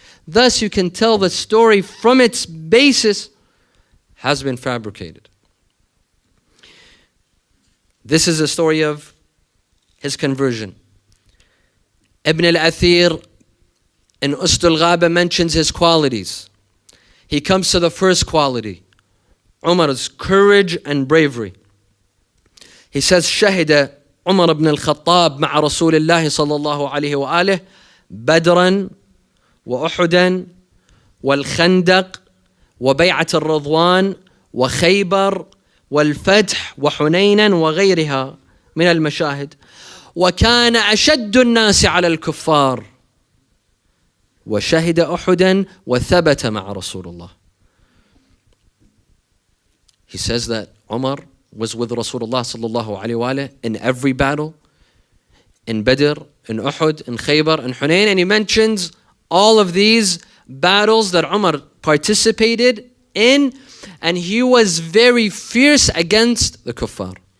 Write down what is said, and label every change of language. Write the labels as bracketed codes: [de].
[en] Thus you can tell the story from its basis has been fabricated. This is a story of his conversion. Ibn al-Athir in Ustul Ghaba mentions his qualities. He comes to the first quality, Umar's courage and bravery. He says, [ar] شهد عمر بن الخطاب مع رسول الله صلى الله عليه وآله بدرا وأحدا والخندق وبيعة الرضوان وخيبر والفتح وحنينا وغيرها من المشاهد، وكان أشد الناس على الكفار، وشهد أحدا وثبت مع رسول الله. [en] He says that Umar was with Rasulullah sallallahu alayhi wa alayhi in every battle, in Badr, in Uhud, in Khaybar, in Hunayn, and he mentions all of these battles that Umar participated in, and he was very fierce against the kuffar.